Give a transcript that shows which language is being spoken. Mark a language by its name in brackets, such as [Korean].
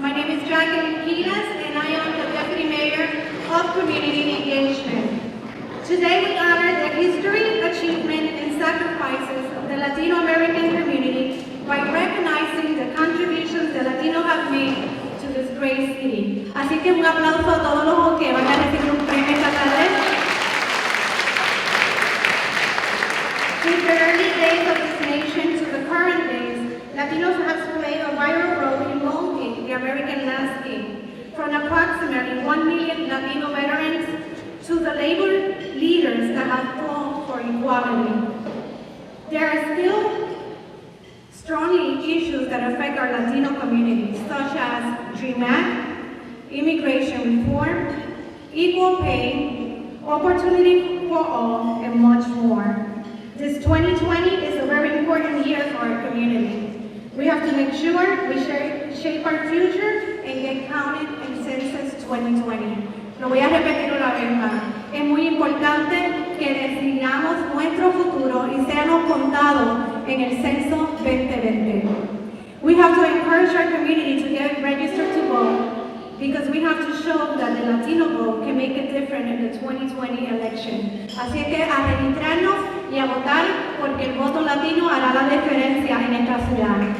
[English] My name is Jacqueline Quiles and I am the Deputy Mayor of Community Engagement. Today we honor the history, achievement, and sacrifices of the Latino American community by recognizing the contributions the Latinos have made to this great city. [Spanish] Así que un aplauso a todos los que van a recibir un premio esta tarde. [English] Since the early days of this nation to the current days, Latinos have played a vital role in molding the American landscape. From approximately 1 million Latino veterans to the labor leaders that have fought for equality. There are still strong issues that affect our Latino communities, such as DREAM Act, immigration reform, equal pay, opportunity for all, and much more. This 2020 is a very important year for our community. We have to make sure we shape our future and get counted in Census 2020. [Spanish] Lo voy a repetir una vez más. Es muy importante que decidamos nuestro futuro y seamos contados en el censo 2020. [English] We have to encourage our community to get registered to vote because we have to show that the Latino vote can make a difference in the 2020 election. [Spanish] Así que a registrarnos y a votar porque el voto latino hará la diferencia en esta ciudad.